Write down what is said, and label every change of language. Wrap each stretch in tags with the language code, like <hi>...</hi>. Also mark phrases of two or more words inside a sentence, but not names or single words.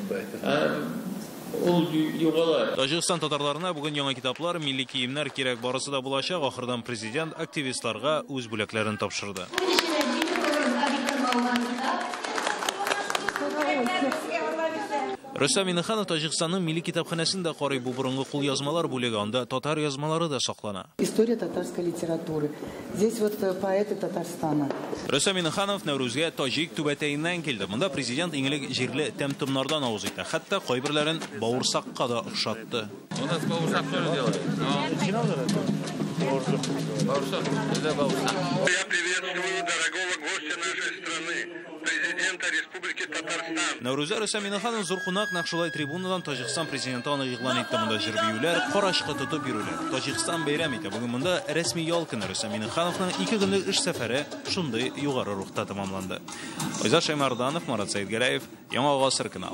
<tt>Таҗикстан татарларына бүген яңа китаплар, милли киемнәр кирәк, барысы да булачак. Ахырдан президент активистларга үз бүләкләрен тапшырды. Рөстәм Миннеханов Таҗикстанның милли китапханәсендә карый, бу борынгы кулъязмалар бүлеге, анда татар язмалары да саклана.</tt> <ru>История татарской литературы. Здесь вот поэты Татарстана.</ru> <tt>Рөстәм Миннеханов Нәүрүзгә таҗик түбәтәеннән килде. Монда президент иңелек җирле тәм-томнардан авыз итә. Хәтта кайберләрен бавырсакка да охшатты.</tt> <ru>У нас бавырсак тоже делают. Я приветствую дорогого гостя нашей страны, президента Республики Татарстан.</ru> <tt>Нәүрүзгә Рөстәм Миннеханов зур кунак, нәкъ шулай трибунадан Таҗикстан президенты аны игълан итте. Монда җыр-биюләр, карашкы тотып йөрүләр. Таҗикстан бәйрәм итә. Бүген монда рәсми ял көне. Рөстәм Миннехановның 2 көнлек эш сәфәре шундый югары рухта тәмамланды. Айза Шаймарданов, Марат Сәйдгәрәев, Яңа Гасыр каналы.</tt>